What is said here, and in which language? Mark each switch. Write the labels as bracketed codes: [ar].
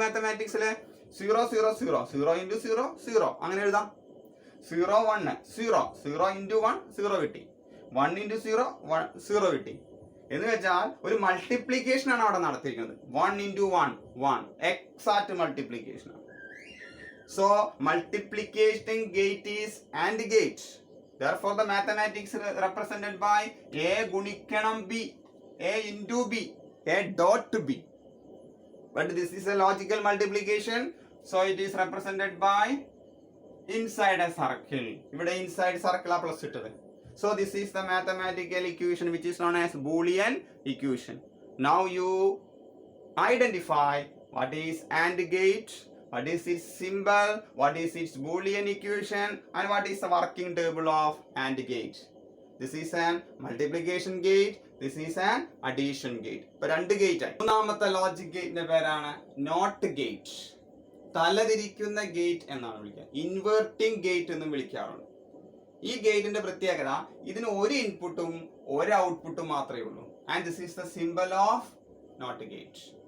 [ml] മാത്തമാറ്റിക്സിലെ 0 0 0 0 × 0 0 അങ്ങനെ എഴുതാം. 0 1 0 0 × 1 0 കിട്ടി. 1 × 0 0 കിട്ടി. എന്ന് വെച്ചാൽ ഒരു മൾട്ടിപ്ലിക്കേഷൻ ആണ് അവിടെ നടത്തിയിരിക്കുന്നത്. 1 × 1 1 എക്സാക്ട് മൾട്ടിപ്ലിക്കേഷൻ ആണ്. [en] So multiplication gate is AND gate. Therefore the mathematics represented by A ഗുണിക്കണം B, A into B, A dot B. But this is a logical multiplication, so it is represented by inside a circle. [ml] ഇവിടെ inside circle plus ഇട്ടത്. [en] So this is the mathematical equation which is known as Boolean equation. Now you identify what is AND gate, what is its symbol, what is its Boolean equation, and what is the working table of AND gate. This is an multiplication gate, this is an addition gate. [ml] ഇപ്പൊ രണ്ട് gate ആയി. മൂന്നാമത്തെ logic ഗേറ്റിന്റെ പേരാണ് not gate. തലതിരിക്കുന്ന gate എന്നാണ് വിളിക്കുക. Inverting gate എന്നും വിളിക്കാറുണ്ട്. ഈ ഗേറ്റിന്റെ പ്രത്യേകത, ഇതിന് ഒരു ഇൻപുട്ടും ഒരു ഔട്ട്പുട്ടും മാത്രമേ ഉള്ളൂ. [en] And this is the symbol of not gate.